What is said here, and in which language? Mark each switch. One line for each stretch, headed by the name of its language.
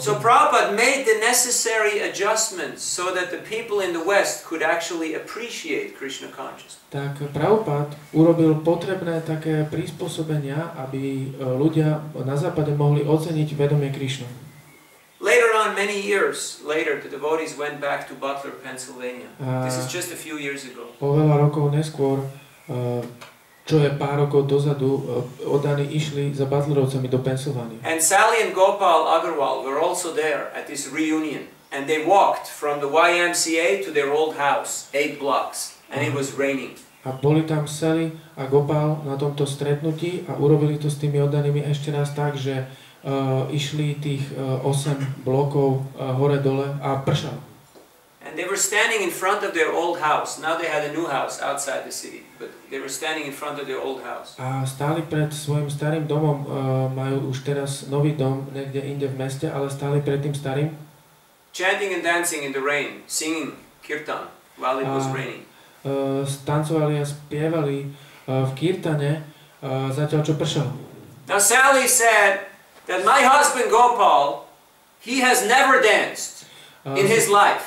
English: So Prabhupada made the necessary adjustments so that the people in the West could actually appreciate Krishna consciousness.
Slovak: Tak Prabhupada urobil potrebné také prispôsobenia, aby ľudia na západe mohli oceniť vedomie Krišnu.
English: Later on, many years later, the devotees went back to Butler, Pennsylvania. This is just a few years ago.
Slovak: O veľa rokov neskôr, čo je pár rokov dozadu, oddaní išli za Butlerovcami do Pensylvánie.
English: And Sally and Gopal Agarwal were also there at this reunion. And they walked from the YMCA to their old house, 8 blocks. And it was raining.
Slovak: A boli tam Sally a Gopal na tomto stretnutí a urobili to s tými oddanými ešte raz tak, že išli tých 8 blokov hore-dole a pršalo.
English: And they were standing in front of their old house. Now they had a new house outside the city, but they were standing in front of their old house.
Slovak: A stáli pred svojim starým domom, majú už teraz nový dom niekde inde v meste, ale stáli pred tým starým.
English: Chanting and dancing in the rain, singing kirtan while it was raining.
Slovak: Tancovali a spievali v kirtane, zatiaľ čo pršalo.
English: Now Sally said that my husband Gopal, he has never danced in his life.